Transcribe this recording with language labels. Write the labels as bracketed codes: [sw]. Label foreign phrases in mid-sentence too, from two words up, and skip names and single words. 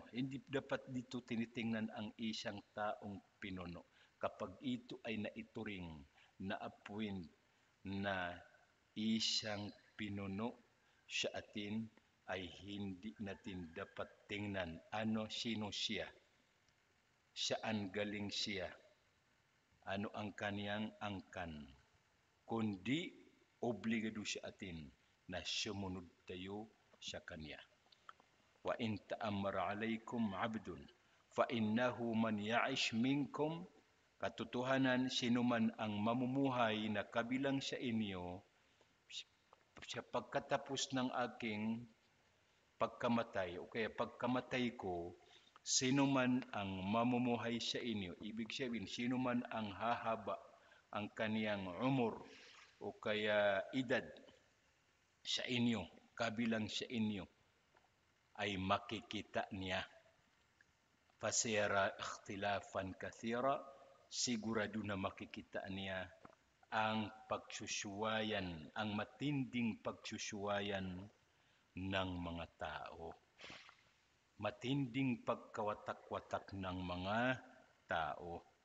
[tl] Hindi dapat dito tinitingnan ang isang taong pinuno kapag ito ay naituring, na-appoint, na isang pinuno sa atin ay hindi natin dapat tingnan sino siya, saan galing siya, ano ang kaniyang angkan, kundi obligado sa atin na sumunod tayo sa kanya. [ar] وإن تأمر عليكم عبد فإنه من يعش منكم, [tl] katotohanan sino man ang mamumuhay na kabilang sa inyo sa pagkatapos ng aking pagkamatay o kaya pagkamatay ko, sino man ang mamumuhay sa inyo, ibig sabihin sino man ang hahaba ang kaniyang umur o kaya edad sa inyo, kabilang sa inyo, ay makikita niya. [ar] فسيرى اختلافا كثيرا, [tl] sigurado na makikita niya ang pagsusuwayan, ang matinding pagsusuwayan ng mga tao. Matinding pagkawatak-watak ng mga tao.